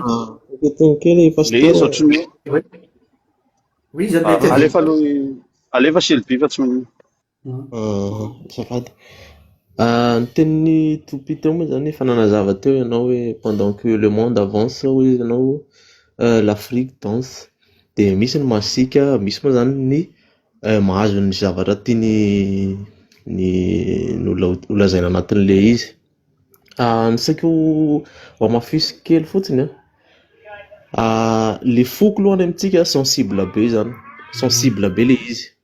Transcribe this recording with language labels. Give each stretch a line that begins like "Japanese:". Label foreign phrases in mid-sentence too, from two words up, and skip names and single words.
Malagasy: kely le izy ohatrany oui zany alefa Sylvie fa tsy manino safady ny tenin'ny topita moa zany efa nanazava teo ianao hoe
French: pendant que le monde avance
Malagasy: hoe ianao
French: l'Afrique danse
Malagasy: dia misy ny masika misy moa zany ny mahazo ny zavatra tiany holazaina anatin'le izy ny saiko mafisy kely fotsiny le foko lohany amintsika sensible be zany sensible be le izy